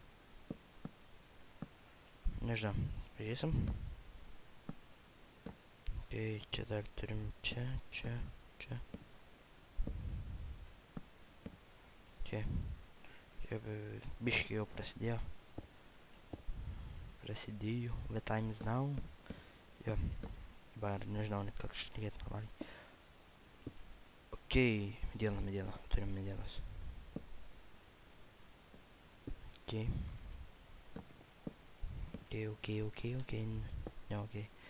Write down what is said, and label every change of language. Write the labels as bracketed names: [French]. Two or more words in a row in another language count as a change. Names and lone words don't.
[Lithuanian] Nežinau, pažiūrėsim. Okay, čia dar turim čia. Čia biškai jau prasidėjo. [English] The time is now. [Lithuanian] Jo, dabar nežinau net как šnekėt normaliai. Okei, mediena, turim medienos. Okei. Ne, okei.